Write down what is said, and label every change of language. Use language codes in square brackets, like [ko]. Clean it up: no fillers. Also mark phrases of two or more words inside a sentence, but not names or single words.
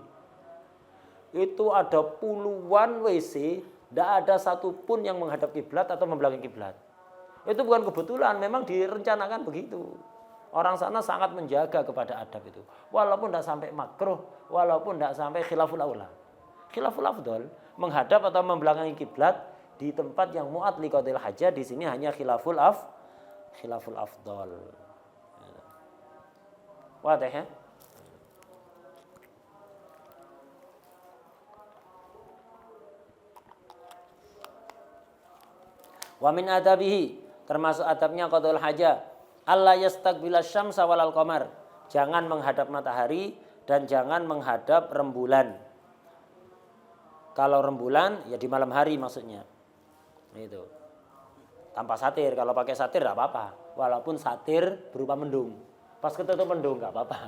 [id] Itu ada puluhan WC, tidak ada satupun yang menghadap kiblat atau membelakangi kiblat. Itu bukan kebetulan, memang direncanakan begitu. Orang sana sangat menjaga kepada adab itu. Walaupun tidak sampai makruh, walaupun tidak sampai [ar] خلاف الأولى. خلاف الأفضل, [id] menghadap atau membelakangi kiblat di tempat yang [ar] معد لقضاء الحاجة, [id] di sini hanya [ar] خلاف الأفضل. [id] Wadah ya? [ar] ومن آدابه, [id] termasuk adabnya [ar] قضاء الحاجة, ألا يستقبل الشمس ولا القمر. [id] Jangan menghadap matahari dan jangan menghadap rembulan. Kalau rembulan ya di malam hari maksudnya. Itu. Tanpa satir, kalau pakai satir enggak apa-apa. Walaupun satir berupa mendung. Pas ketutup mendung nggak apa-apa.